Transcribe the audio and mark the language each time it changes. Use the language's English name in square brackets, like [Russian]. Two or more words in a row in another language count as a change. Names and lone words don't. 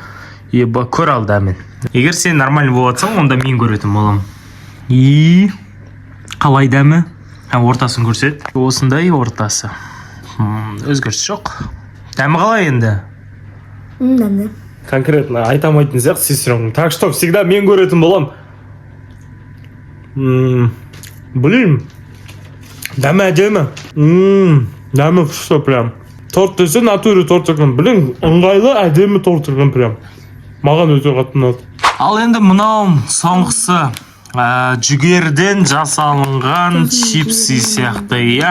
[Kazakh] Еба, көр ал дәмін. Егер сен нормально болатсаң, онда мен көретін болам. Қалай дәмі? Ортасын көрсет. Осындай ортасы. Өзгеріс жоқ. Дәмі қалай енді? Дәмді. Конкретно айта алмайтын сияқты сестренкам. [Russian] Так что всегда [Kazakh] мен көретін болам. Білмеймін. Дәмі әдемі. Дәмі күшті прям. Торт десе натуре торт екен. Білің, ыңғайлы әдемі торт екен прям. Маған өте қатты ұнады. Ал енді мынау соңғысы жүгерден жасалынған чипсы сияқты, иә.